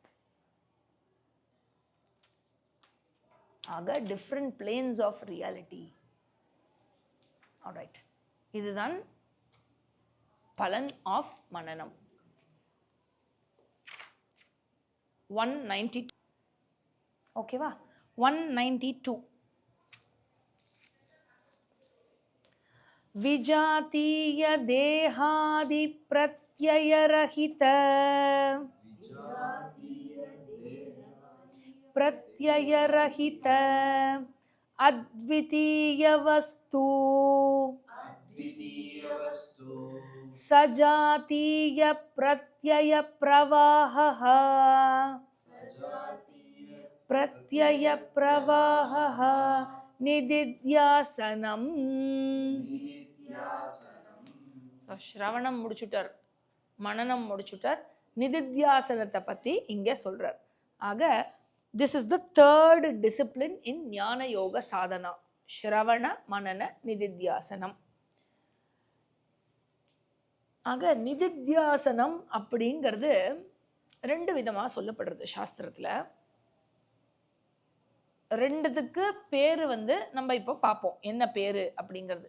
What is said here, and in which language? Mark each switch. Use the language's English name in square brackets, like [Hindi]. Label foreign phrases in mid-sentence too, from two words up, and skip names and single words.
[English] ஆக different planes of reality. [Tamil] ஆல்ரைட், இதுதான் பலன் ஆஃப் மனனம். 192. ஓகேவா? 192. [Sanskrit] विजातीय देहादि प्रत्ययरहित अद्वितीय वस्तु सजातीय प्रत्यय प्रवाहः நிதித்யாசனம். [Tamil] ஸ்ரவணம் முடிச்சுட்டார், மனனம் முடிச்சுட்டார், நிதித்யாசனத்தை பற்றி இங்கே சொல்றார். [English] ஆக this is the third discipline in [Sanskrit] ज्ञान योग साधना, श्रवण मनन निदिध्यासनम्. [Tamil] ஆக நிதித்யாசனம் அப்படிங்கிறது ரெண்டு விதமாக சொல்லப்படுறது சாஸ்திரத்தில். ரெண்டுத்துக்கு பேர் வந்து நம்ம இப்போ பார்ப்போம் என்ன பேர் அப்படிங்கிறது.